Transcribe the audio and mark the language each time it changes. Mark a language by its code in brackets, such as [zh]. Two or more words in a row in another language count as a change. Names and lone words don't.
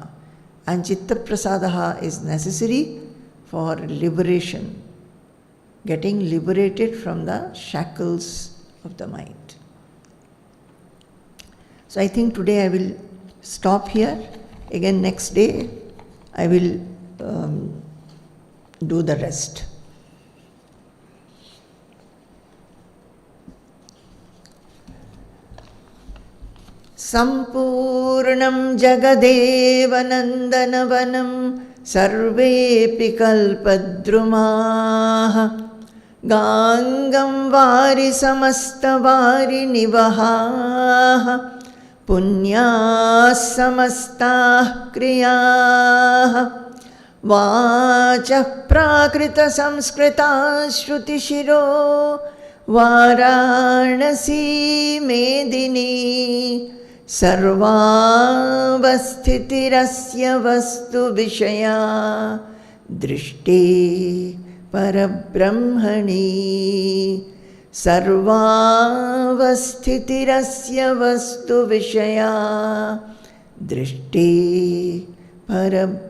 [en] And [sa] चित्तप्रसादः [en] is necessary for liberation, getting liberated from the shackles of the mind. So I think today I will stop here. Again next day I will do the rest. [sa] सम्पूर्णं जगदेव नन्दनवनं सर्वेऽपि कल्पद्रुमाः गाङ्गं वारि समस्त वारि निवहाः पुण्याः समस्ताः क्रियाः वाचः प्राकृत संस्कृताः श्रुति शिरो वाराणसी मेदिनी सर्वावस्थितिरस्य वस्तु विषया दृष्टिः परब्रह्मणि सर्वावस्थितिरस्य वस्तु विषया दृष्टिः परब्रह्मणि.